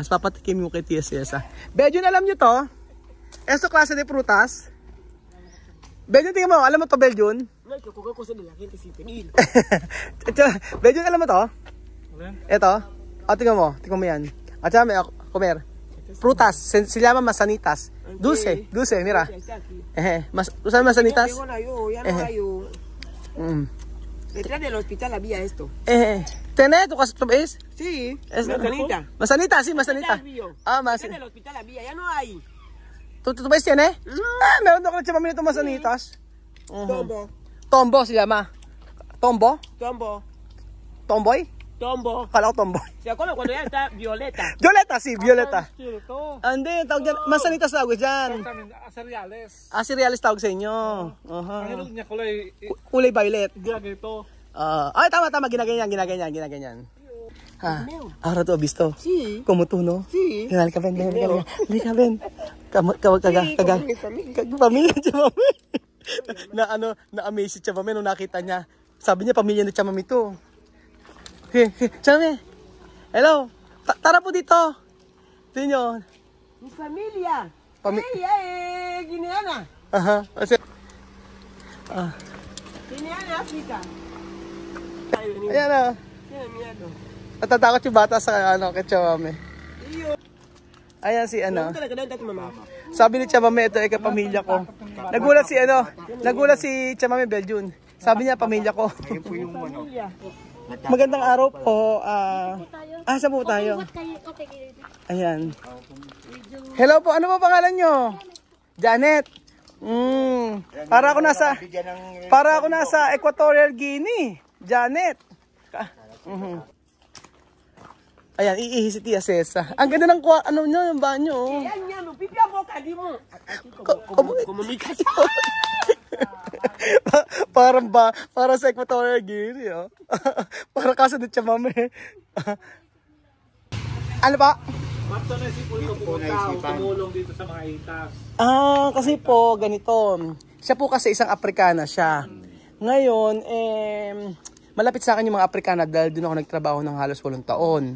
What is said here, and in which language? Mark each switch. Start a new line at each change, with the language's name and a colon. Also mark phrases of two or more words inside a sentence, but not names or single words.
Filipino: Papatikim mo kay Tia Cesa. Bejun, alam niyo to?
Spanish: Esto klase de prutas?
Filipino: Bejun, tingnan mo. Alam mo to, Bejun? Bejun, alam mo to? Ito. Tingnan mo yan. At saka may comer.
Spanish: Prutas, se llama masanitas. Dulce, mira. ¿Tú sabes masanitas? Detrás del hospital había esto. ¿Tenés? ¿Tú ves? Sí, Es manzanita. Masanita, sí, masanita. Detrás del hospital había, ya no hay. ¿Tú ves tiene?
Filipino: Meron daw kasi pamilya itong masanitas. Tombo.
Spanish: Tombo se llama. Tombo? Tombo. Tomboy? Tombo.
Filipino: Kala ko tomboy.
Spanish: ¿Se acuerdan cuando ya está Violeta? Violeta, sí, Violeta.
Filipino: Hindi, tawag dyan. Masanitas tawag dyan.
Spanish: Cereales.
Filipino: Cereales tawag sa inyo. Ang niya kulay Kulay violet. ganito. Tama, ginaganyan.
Spanish: Ahora tú has visto. Sí. Como tú, ¿no? Sí.
Filipino: Halika, ven. Halika, ven. Pamilya ni Chamame. Na-amaze si Chamame nung nakita niya. Sabi niya, pamilya ni Chamame to. Chamame. Hello. Tara po dito. Tingnan.
Spanish: Mi familia. Ella es guineana. Guineana, África.
Filipino: Ayan na.
Spanish: Tiene miedo.
Filipino: Natatakot yung bata sa kay Chamame. Ayan si
Spanish: Pregúntale que no está tu mamá.
Filipino: Sabi ni Chamame, ito ay kapamilya ko. Nagulat si Chamame Beljun. Sabi niya, pamilya ko. Ayun po yung Magandang araw po. Saan po tayo? Ayan. Hello po, ano po pangalan nyo? Janet. Para ako nasa Equatorial Guinea. Janet. Ayan, iihi si Tia Cesa. Ang ganda ng yung banyo.
Spanish: Como mi casa.
Filipino: para sa Equatorial Guinea. Para kaso ni Chamame. Ano ba? Bakit na isipon ko pumunta tumulong dito sa mga itas? Kasi po, ganito. Siya po kasi isang Afrikana siya. Ngayon, malapit sa akin yung mga Afrikana dahil doon ako nagtrabaho ng halos 8 taon.